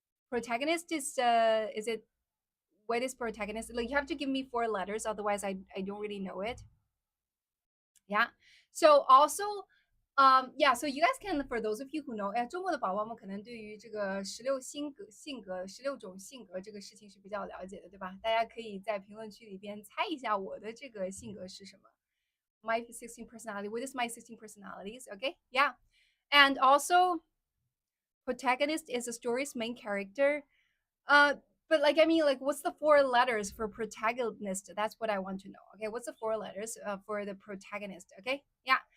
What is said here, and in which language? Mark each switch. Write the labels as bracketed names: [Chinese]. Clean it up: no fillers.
[English] Protagonist is it, what is protagonist? Like you have to give me four letters, otherwise I don't really know it. Yeah. So also, yeah. So you guys can, for those of you who know， [Chinese] 中国的宝宝们可能对于这个16种性格这个事情是比较了解的，对吧？大家可以在评论区里边猜一下我的这个性格是什么。 [English] My 16 personality. What is my 16 personalities? Okay. Yeah. And also, protagonist is the story's main character. Uh, but like I mean, like what's the four letters for protagonist? That's what I want to know. Okay, what's the four letters for the protagonist? Okay, yeah.